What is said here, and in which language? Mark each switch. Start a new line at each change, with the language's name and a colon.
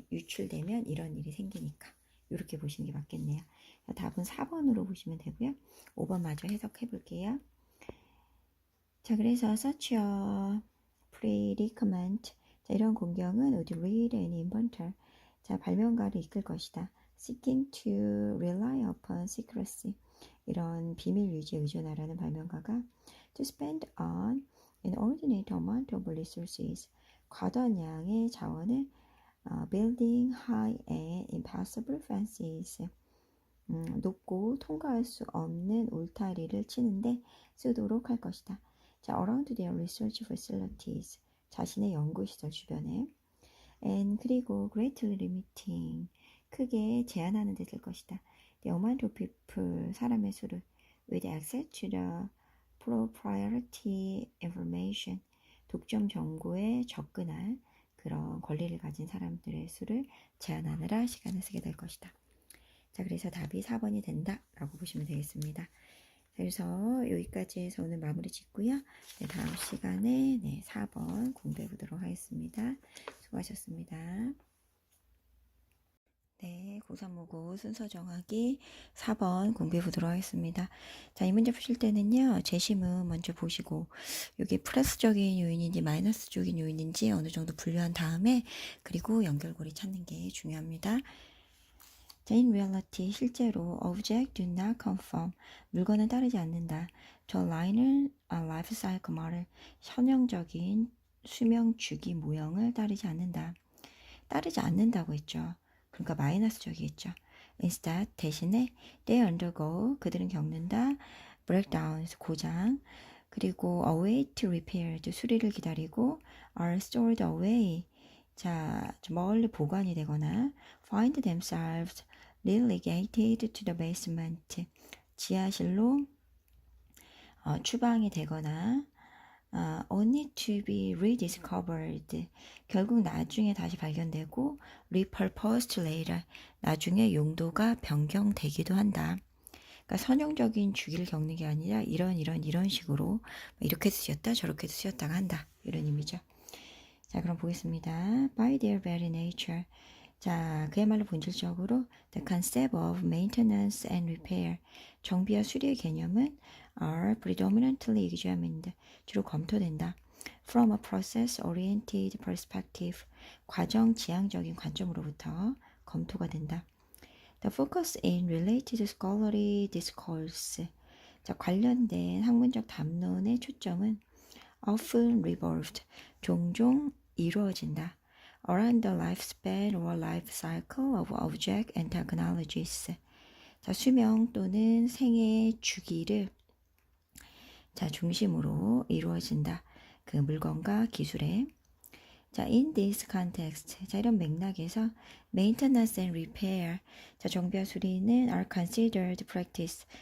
Korean: 유출되면 이런 일이 생기니까. 이렇게 보시는 게 맞겠네요. 답은 4번으로 보시면 되고요. 5번 마저 해석해 볼게요.
English: 자, 그래서 such a predicament. 자,
Korean: 이런 공경은
English: would lead an inventor.
Korean: 자, 발명가를 이끌 것이다.
English: Seeking to rely upon secrecy.
Korean: 이런 비밀 유지에 의존하라는 발명가가
English: to spend on inordinate amount of resources.
Korean: 과도한 양의 자원을
English: building high and impossible fences.
Korean: 높고 통과할 수 없는 울타리를 치는데 쓰도록 할 것이다.
English: 자, around their research facilities.
Korean: 자신의 연구시설 주변에.
English: And
Korean: 그리고
English: greatly limiting.
Korean: 크게 제한하는 데 쓸 것이다.
English: The amount of people.
Korean: 사람의 수를
English: with access to the proprietary information.
Korean: 독점 정보에 접근할 그런 권리를 가진 사람들의 수를 제한하느라 시간을 쓰게 될 것이다. 자, 그래서 답이 4번이 된다 라고 보시면 되겠습니다. 그래서 여기까지 해서 오늘 마무리 짓고요. 네, 다음 시간에 4번 공부해 보도록 하겠습니다. 수고하셨습니다. 네, 고3모고 순서 정하기 4번 공부해 보도록 하겠습니다. 자, 이 문제 푸실 때는요, 제시문 먼저 보시고, 이게 플러스적인 요인인지 마이너스적인 요인인지 어느 정도 분류한 다음에, 그리고 연결고리 찾는 게 중요합니다.
English: 자, in reality,
Korean: 실제로
English: object do not conform,
Korean: 물건은 따르지 않는다. 저 라인을
English: life cycle model,
Korean: 현형적인 수명 주기 모형을 따르지 않는다. 따르지 않는다고 했죠. 그러니까 마이너스적이겠죠.
English: Instead,
Korean: 대신에
English: they undergo,
Korean: 그들은 겪는다.
English: breakdowns,
Korean: 고장, 그리고
English: await repaired,
Korean: 수리를 기다리고
English: are stored away,
Korean: 자, 멀리 보관이 되거나
English: find themselves relegated to the basement,
Korean: 지하실로 추방이 되거나
English: only to be rediscovered,
Korean: 결국 나중에 다시 발견되고
English: repurposed later,
Korean: 나중에 용도가 변경되기도 한다. 그러니까 선형적인 주기를 겪는 게 아니라 이런 식으로 이렇게 쓰였다 저렇게 쓰였다가 한다, 이런 의미죠. 자, 그럼 보겠습니다.
English: By their very nature. 자,
Korean: 그야말로 본질적으로
English: the concept of maintenance and repair,
Korean: 정비와 수리의 개념은
English: are predominantly examined,
Korean: 주로 검토된다.
English: From a process-oriented perspective,
Korean: 과정 지향적인 관점으로부터 검토가 된다.
English: The focus in related scholarly discourse,
Korean: 자, 관련된 학문적 담론의 초점은
English: often revolved,
Korean: 종종 이루어진다.
English: around the lifespan or life cycle of object and technologies.
Korean: 자, 수명 또는 생애 주기를 자, 중심으로 이루어진다. 그 물건과 기술에. 자,
English: in this context.
Korean: 자, 이런 맥락에서
English: maintenance and repair.
Korean: 자, 정비와 수리는
English: are considered practice.